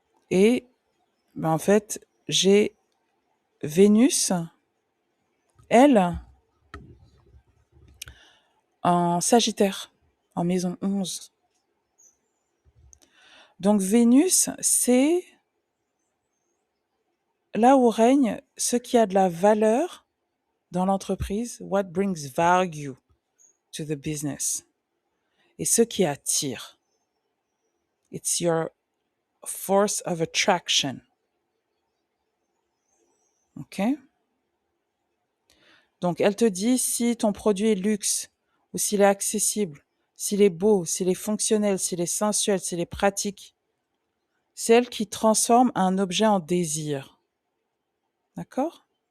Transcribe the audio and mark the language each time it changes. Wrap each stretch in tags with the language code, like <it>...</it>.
<fr>Et ben, en fait, j'ai Vénus, elle, en Sagittaire, en maison 11. Donc Vénus, c'est là où règne ce qui a de la valeur dans l'entreprise,</fr> <en>what brings value to the business.</en> <fr>Et ce qui attire.</fr> <en>It's your force of attraction. OK?</en> <fr>Donc, elle te dit si ton produit est luxe ou s'il est accessible, s'il est beau, s'il est fonctionnel, s'il est sensuel, s'il est pratique. C'est elle qui transforme un objet en désir. D'accord?</fr>